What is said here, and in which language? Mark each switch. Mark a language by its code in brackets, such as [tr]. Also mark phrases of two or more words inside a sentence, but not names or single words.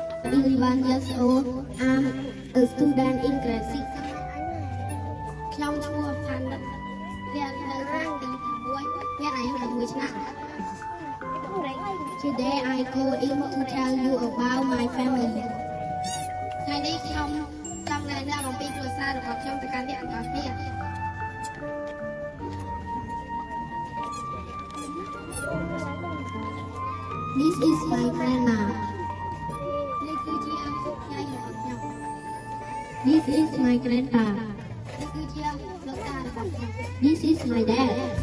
[en] 11 years old. I'm a student in grade 6. [km] ខ្ញុំឈ្មោះផាន់រៀននៅថ្នាក់ទី6មានអាយុ11ឆ្នាំ [en] Today I go in to tell you about my family. [km] ថ្ងៃនេះខ្ញុំចង់ណែនាំអំពីគ្រួសាររបស់ខ្ញុំទៅកាន់អ្នកទាំងអស់គ្នា [en] This is my grandma. This is my grandpa. This is my dad.